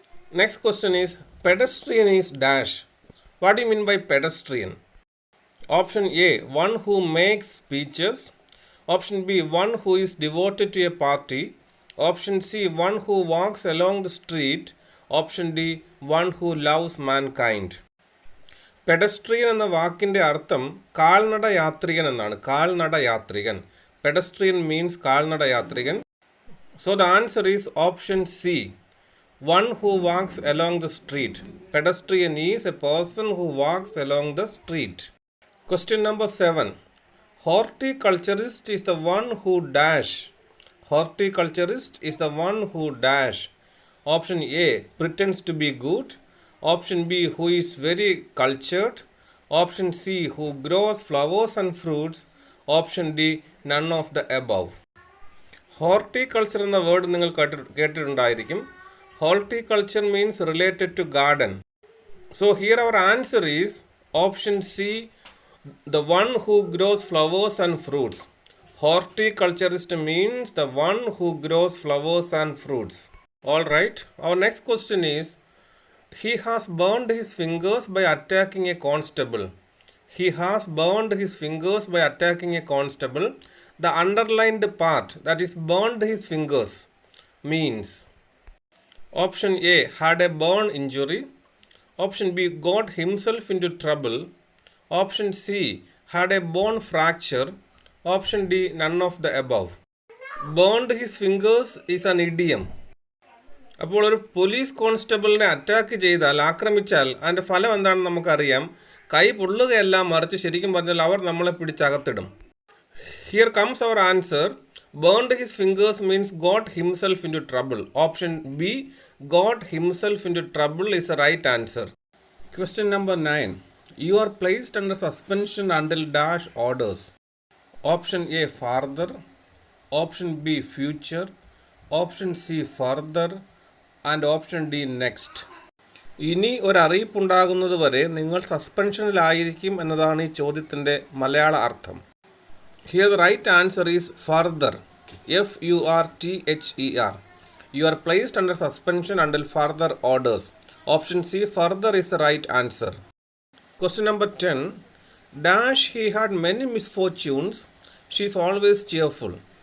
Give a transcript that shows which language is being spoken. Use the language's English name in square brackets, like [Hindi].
[English] Next question is pedestrian is dash. What do you mean by pedestrian? Option A, one who makes speeches. Option B, one who is devoted to a party. Option C, one who walks along the street. Option D, one who loves mankind. [Malayalam] Pedestrian എന്ന വാക്കിൻ്റെ അർത്ഥം കാൽനട യാത്രികൻ എന്നാണ്. കാൽനട യാത്രികൻ. [English] pedestrian means [Malayalam] കാൽനട യാത്രികൻ. [English] So the answer is option C, one who walks along the street. Pedestrian is a person who walks along the street. Question number 7. Horticulturist is the one who dash. Horticulturist is the one who dash. Option A, pretends to be good. Option B, who is very cultured. Option C, who grows flowers and fruits. Option D, none of the above. [Malayalam] Horticulture എന്ന word നിങ്ങൾ കേട്ടിട്ടുണ്ടായിരിക്കും. [English] Horticulture means related to garden. So here our answer is option C, the one who grows flowers and fruits. Horticulturist means the one who grows flowers and fruits. All right, our next question is he has burned his fingers by attacking a constable. He has burned his fingers by attacking a constable. The underlined part, that is burned his fingers, means option A, had a burn injury. Option B, got himself into trouble. Option C, had a bone fracture. Option D, none of the above. Burned his fingers is an idiom. [Malayalam] അപ്പോൾ ഒരു police കോൺസ്റ്റബിളിനെ attack ചെയ്താൽ, ആക്രമിച്ചാൽ അതിൻ്റെ ഫലം എന്താണെന്ന് നമുക്കറിയാം. കൈ പൊള്ളുകയല്ല, മറിച്ച് ശരിക്കും പറഞ്ഞാൽ അവർ നമ്മളെ പിടിച്ചകത്തിടും. [English] Here comes our answer. Burned his fingers means got himself in to trouble. Option B, got himself in to trouble is a right answer. Question number 9. You are placed under suspension until dash orders. Option A farther, option B future, option C further and option D next. [Malayalam] ഇനി ഒരറിയിപ്പുണ്ടാകുന്നത് വരെ നിങ്ങൾ സസ്പെൻഷനിലായിരിക്കും എന്നതാണ് ഈ ചോദ്യത്തിൻ്റെ മലയാള അർത്ഥം. [English] Here the right answer is further. F-U-R-T-H-E-R. You are placed under suspension until further orders. Option C further is the right answer. Question number 10. Dash he had many misfortunes. She is always cheerful.